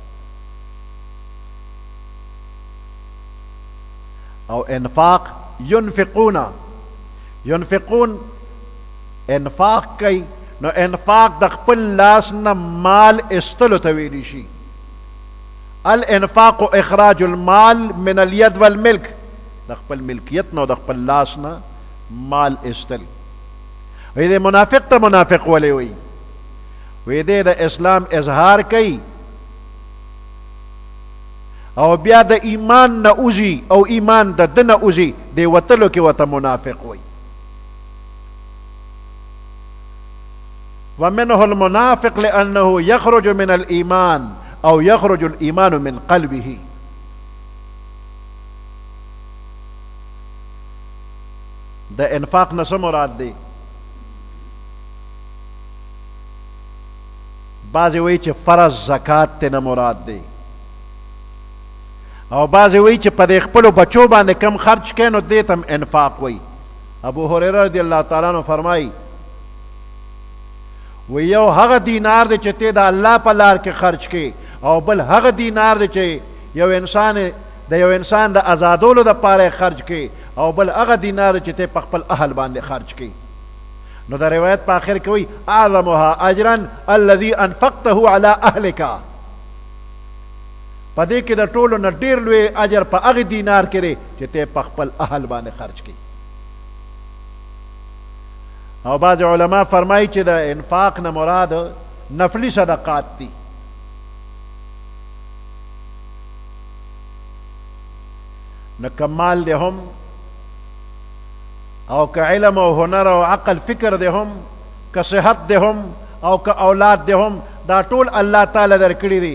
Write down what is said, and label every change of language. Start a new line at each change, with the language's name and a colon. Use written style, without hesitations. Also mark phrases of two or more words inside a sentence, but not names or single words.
Pashto: او انفاق ينفقون انفاق کوي نو انفاق د خپل لاس نه مال استلو ته ویلی شي
Arabic: الانفاق اخراج المال من الید والملک
Pashto: د خپل ملکیت نه د خپل لاس نه مال استل وی دې منافق ته منافق ولی وی وی دې د اسلام اظهار کوي او بیا د ایمان نه اوزي او ایمان د ده نه اوزي دې وتلو کې ورته منافق وی
Arabic: ومنه المنافق لأنه يخرج من الإيمان أو يخرج الإيمان من قلبه
Pashto: دا انفاق نسو مراد دی بعضی وی چې فرض زکات ته نه مراد دی او بعضې وایي چې په دې خپلو بچو باندې کم خرچ کوي نو دې ته هم انفاق وایي. ابو هریره
Arabic: رضی الله تعالی عنه
Pashto: فرمایي وی یو هغه دینار دی چې ته د الله په لار کې خرچ کې، او بل هغه دینار دی چې یو انسان د آزادولو دپاره خرچ کې، او بل هغه دینار دی چې ته په خپل اهل باندې خرچ کې. نو د روایت په آخر کې وی
Arabic: اعظمها اجرا الذي انفقته على اهلك،
Pashto: په دې کې د ټولو نه ډېر لوی اجر په هغه دینار کې دی چې ته په خپل اهل باندې خرچ کې. او بعض علما فرمایي چې د انفاق نه مراد نفلی صدقات دي. نو که مال دی هم، او که علم او هنر او عقل فکر دی هم، که صحت دی هم، او که اولاد دی هم، دا ټول الله تعالی درکړي دي.